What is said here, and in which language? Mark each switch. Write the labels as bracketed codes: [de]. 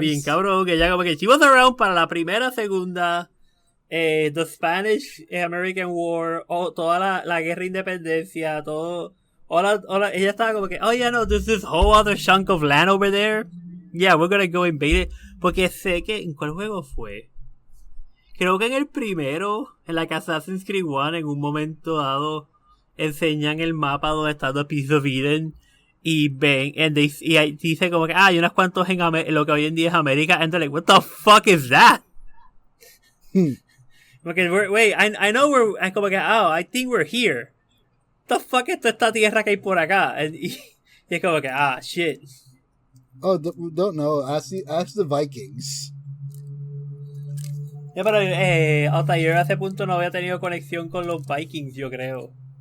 [es] Bien cabrón, que ya como que [en] she was around [es] para la primera, segunda, [en] the Spanish American War, [es] toda la guerra de independencia, todo. Ella estaba como que, [en] oh yeah, no, there's this whole other chunk of land over there. Yeah, we're gonna go invade it. [es] Porque sé que, ¿en cuál juego fue? Creo que en el primero, en la Assassin's Creed 1, en un momento dado, enseñan el mapa donde está The Piece of Eden. Y ven, y dice como que, hay unas cuantos en lo que hoy en día es América. [en] And they're like, what the fuck is that? Porque, wait, I know we're, [es] como que, [en] I think we're here. What the fuck [es] es toda esta tierra que hay por acá? Y es como que, shit. [en] Oh, don't know. Ask the Vikings. [es] Ya, pero hasta yo a ese punto no había tenido conexión con los Vikings, yo creo.